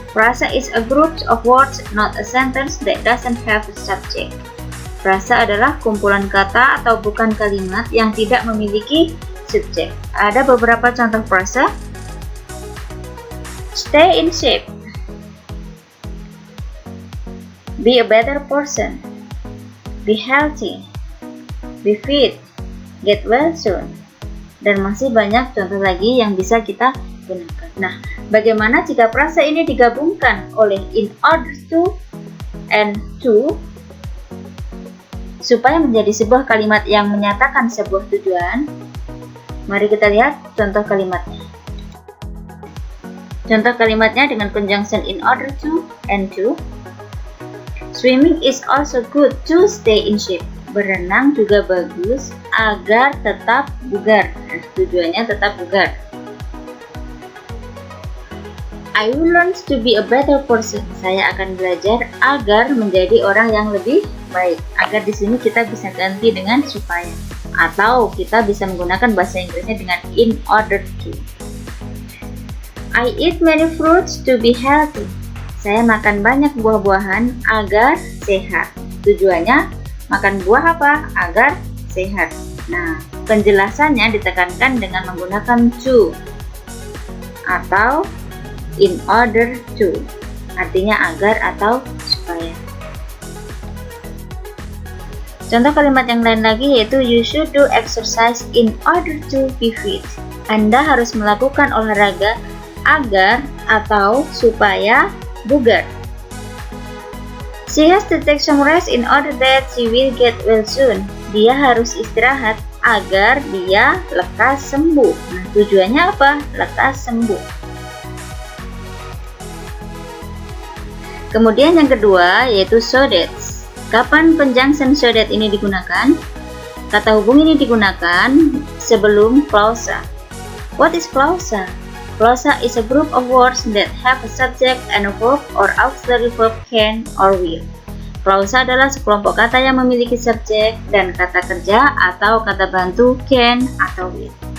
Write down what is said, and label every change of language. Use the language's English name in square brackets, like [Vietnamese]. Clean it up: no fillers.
[English] Frasa is a group of words, not a sentence that doesn't have a subject. [Indonesian] Frasa adalah kumpulan kata atau bukan kalimat yang tidak memiliki subjek. Ada beberapa contoh frasa. [English] Stay in shape. Be a better person. Be healthy. Be fit. Get well soon. [Indonesian] Dan masih banyak contoh lagi yang bisa kita gunakan. Nah, bagaimana jika frasa ini digabungkan oleh in order to and to supaya menjadi sebuah kalimat yang menyatakan sebuah tujuan? Mari kita lihat contoh kalimatnya. Contoh kalimatnya dengan conjunction in order to and to. [English] Swimming is also good to stay in shape. [Indonesian] Berenang juga bagus agar tetap bugar. Nah, tujuannya tetap bugar. [English] I will learn to be a better person. [Indonesian] Saya akan belajar agar menjadi orang yang lebih baik. Agar di sini kita bisa ganti dengan supaya, atau kita bisa menggunakan bahasa Inggrisnya dengan in order to. [English] I eat many fruits to be healthy. [Indonesian] Saya makan banyak buah-buahan agar sehat. Tujuannya makan buah apa? Agar sehat. Nah, penjelasannya ditekankan dengan menggunakan to atau in order to. Artinya agar atau supaya. Contoh kalimat yang lain lagi yaitu [English] you should do exercise in order to be fit. [Indonesian] Anda harus melakukan olahraga agar atau supaya bugar. [English] She has to take some rest in order that she will get well soon. [Indonesian] Dia harus istirahat agar dia lekas sembuh. Nah, tujuannya apa? Lekas sembuh. Kemudian yang kedua yaitu so that. Kapan conjunction so that ini digunakan? Kata hubung ini digunakan sebelum clausa. [English] What is clausa? Clausa is a group of words that have a subject and a verb or auxiliary verb can or will. [Indonesian] Clausa adalah sekelompok kata yang memiliki subjek dan kata kerja atau kata bantu can atau will.